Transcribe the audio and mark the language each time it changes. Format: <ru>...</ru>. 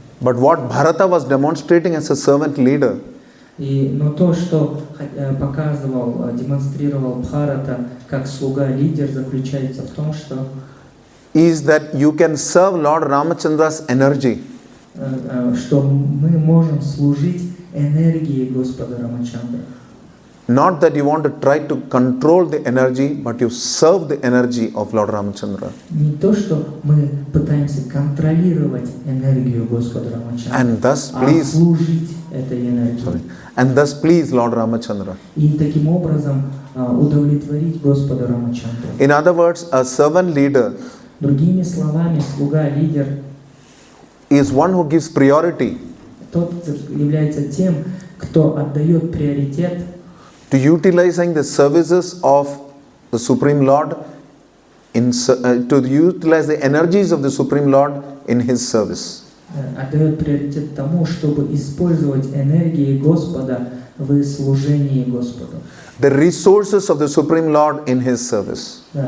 <en>But what Bharata was demonstrating as a servant leader</en> <ru>Но то, что показывал, демонстрировал Бхарата как слуга-лидер, заключается в том, что</ru> <en>is that you can serve Lord Ramachandra's energy.</en> <ru>Что мы можем служить энергией Господа Рамачандры.</ru> <en>Not that you want to try to control the energy, but you serve the energy of Lord Ramachandra.</en> <ru>Не то, что мы пытаемся контролировать энергию Господа Рамачандра,</ru> <en>And thus</en> <ru>а</ru> <en>please,</en> <ru>служить этой энергией.</ru> <en>and thus please Lord Ramachandra.</en> <ru>И таким образом удовлетворить Господа Рамачандру.</ru> <en>In other words, a servant leader</en> <ru>Другими словами, слуга-лидер</ru> <en>is one who gives priority</en> <ru>тот является тем, кто отдает приоритет</ru> <en>to utilizing the services of the Supreme Lord, to utilize the energies of the Supreme Lord in His service.</en> <ru>Отдает приоритет тому, чтобы использовать энергии Господа в служении Господу.</ru> <en>The resources of the Supreme Lord in His service.</en>